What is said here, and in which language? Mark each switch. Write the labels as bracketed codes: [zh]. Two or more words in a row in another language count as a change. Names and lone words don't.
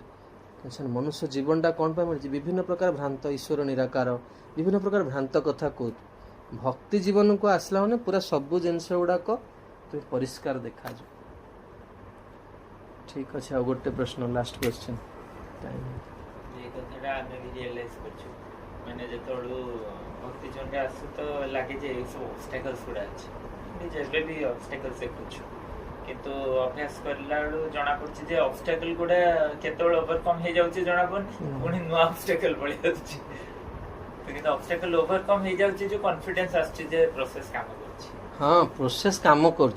[or] କିନ୍ତୁ ମନୁଷ୍ୟ ଜୀବନଟା କ'ଣ ପାଇଁ ମିଳିଛି, ବିଭିନ୍ନ ପ୍ରକାର ଭ୍ରାନ୍ତ, ଈଶ୍ୱର ନିରାକାର, ବିଭିନ୍ନ ପ୍ରକାର ଭ୍ରାନ୍ତ କଥା କହୁଛୁ। ଭକ୍ତି ଜୀବନକୁ ଆସିଲା ମାନେ ପୁରା ସବୁ ଜିନିଷ ଗୁଡ଼ାକ ପରିଷ୍କାର ଦେଖାଯିବ। ଠିକ୍ ଅଛି, ଆଉ ଗୋଟେ ପ୍ରଶ୍ନ, [en] last question. [or] ଏଇ କଥାଟା ଆମି ରିୟେଲାଇଜ କରଛି, ମାନେ যেତେବେଳେ ଭକ୍ତି ଜନ୍ୟ ଆସୁ ତୋ ଲାଗେ ଯେ ଏଇସବ ଅବଷ୍ଟାକଲସ ଗୁଡ଼ା ଆଛେ, ଯେବେ ବି ଅବଷ୍ଟାକଲ୍ସ ଦେଖୁଛୁ, କିନ୍ତୁ ଅଭ୍ୟାସ କରିଲା ବେଳୁ ଜଣା ପଡୁଛି ଯେ ଅବଷ୍ଟାକଲ ଗୁଡା କେତେବେଳେ ଓଭରକମ୍ ହେଇଯାଉଛି ଜଣା ପଡୁନି, ପୁଣି ନୂଆ ଅବଷ୍ଟାକଲ ପଳେଇ ଆସୁଛି। କିନ୍ତୁ ଅବଷ୍ଟାକଲ ଓଭରକମ୍ ହେଇଯାଉଛି, ଯୋଉ କନଫିଡେନ୍ସ ଆସୁଛି ଯେ ପ୍ରୋସେସ କାମ କରୁଛି। ହଁ, ପ୍ରୋସେସ କାମ କରୁଛି।